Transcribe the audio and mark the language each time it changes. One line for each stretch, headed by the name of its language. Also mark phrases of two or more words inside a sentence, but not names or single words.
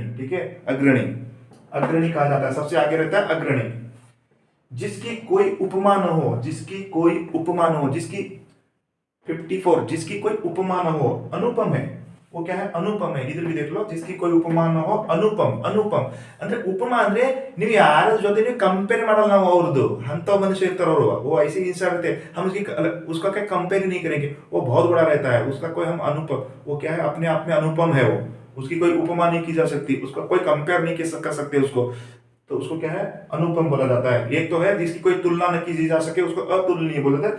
Hindi: ठीक है, अग्रणी कहा जाता है, सबसे आगे रहता है अग्रणी। जिसकी कोई उपमा न हो, जिसकी 54, जिसकी कोई उपमा न हो, अनुपम है, वो क्या है, अनुपम है। इधर भी देख लो, जिसकी कोई उपमा न हो, अनुपम
Kannada: ಅಂದ್ರೆ ಉಪಮ ಅಂದ್ರೆ ನೀವು ಯಾರ ಜೊತೆ ನೀವು ಕಂಪೇರ್ ಮಾಡಲ್ಲ, ನಾವು ಅವ್ರದ್ದು ಅಂತ ಮನುಷ್ಯ ಇರ್ತಾರ ಅವರು,
Hindi: वो ऐसे इंसान रहते हैं, हम उसका क्या कंपेयर नहीं करेंगे, वो बहुत बड़ा रहता है, उसका कोई हम अनुपम, वो क्या है, अपने आप में अनुपम है, वो उसकी कोई उपमा नहीं की जा सकती, उसका कोई कंपेयर नहीं कर सकते उसको, तो उसको क्या है, अनुपम बोला जाता है। एक तो है जिसकी कोई तुलना न की जा सके, उसको अतुलनीय बोला जाता है।